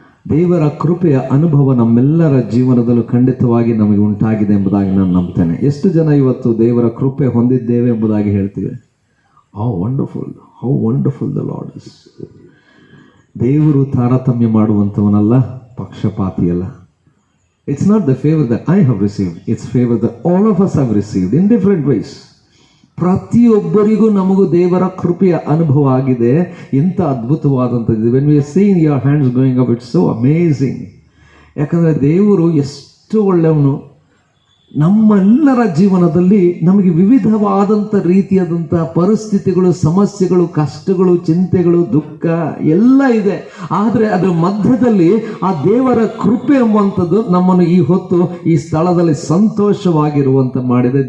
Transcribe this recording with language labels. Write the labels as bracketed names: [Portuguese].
[Kannada] ದೇವರ ಕೃಪೆಯ ಅನುಭವ ನಮ್ಮೆಲ್ಲರ ಜೀವನದಲ್ಲೂ ಖಂಡಿತವಾಗಿ ನಮಗೆ ಉಂಟಾಗಿದೆ ಎಂಬುದಾಗಿ ನಾನು ನಂಬ್ತೇನೆ. ಎಷ್ಟು ಜನ ಇವತ್ತು ದೇವರ ಕೃಪೆ ಹೊಂದಿದ್ದೇವೆ ಎಂಬುದಾಗಿ ಹೇಳ್ತೀವಿ? [English] How wonderful the lord is. [Kannada] ದೇವರು ತಾರತಮ್ಯ ಮಾಡುವಂಥವನಲ್ಲ, ಪಕ್ಷಪಾತಿಯಲ್ಲ. [English] It's not the favor that I have received, it's favor that all of us have received in different ways. [Kannada] ಪ್ರತಿಯೊಬ್ಬರಿಗೂ ನಮಗೂ ದೇವರ ಕೃಪೆಯ ಅನುಭವ ಆಗಿದೆ. ಇಂಥ ಅದ್ಭುತವಾದಂಥದ್ದು. [English] When we are seeing your hands going up, it's so amazing. [Kannada] ಯಾಕಂದರೆ ದೇವರು ಎಷ್ಟು ಒಳ್ಳೆಯವನು. ನಮ್ಮೆಲ್ಲರ ಜೀವನದಲ್ಲಿ ನಮಗೆ ವಿವಿಧವಾದಂಥ ರೀತಿಯಾದಂಥ ಪರಿಸ್ಥಿತಿಗಳು, ಸಮಸ್ಯೆಗಳು, ಕಷ್ಟಗಳು, ಚಿಂತೆಗಳು, ದುಃಖ ಎಲ್ಲ ಇದೆ. ಆದರೆ ಅದರ ಮಧ್ಯದಲ್ಲಿ ಆ ದೇವರ ಕೃಪೆ ಎಂಬುವಂಥದ್ದು ನಮ್ಮನ್ನು ಈ ಹೊತ್ತು ಈ ಸ್ಥಳದಲ್ಲಿ ಸಂತೋಷವಾಗಿರುವಂತ ಮಾಡಿದೆ.